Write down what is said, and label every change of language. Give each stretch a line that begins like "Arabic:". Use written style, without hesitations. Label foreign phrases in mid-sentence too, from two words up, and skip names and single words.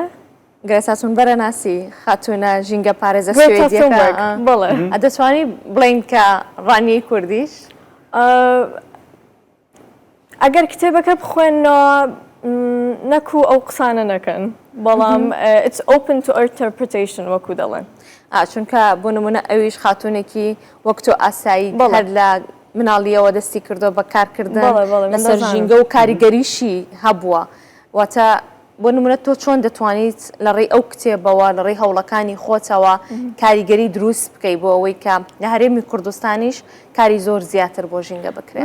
Central Kurdish: گرێتا چۆنبەرە ناسی خاتوونە ژینگە پارێزە سوێدیەکە بەڵێ ئەدەتوانی بڵین کە ڕانیەی کوردیش؟ ئەگەر کتێبەکە بخوێنەوە نەکو ئەو قسانە نەکەن، بەڵام
English: it's open to interpretation
Central Kurdish: وەکو دەڵێن. چونکە بۆ نمونە ئەویش خاتوونێکی وەک تۆ ئاسایی هەر لە مناڵیەوە دەستی کردو بە کارکردن لەسەر ژینگە و کاریگەریشی هەبووە. واتە بۆ نمونە تۆ چۆن دەتوانیت لە ڕێی ئەو کتێبەوە لە ڕێی هەوڵەکانی خۆتەوە کاریگەری دروست بکەیت بۆ ئەوەی کە لە هەرێمی کوردستانیش کاری زۆر زیاتر بۆ ژینگە بکرێت؟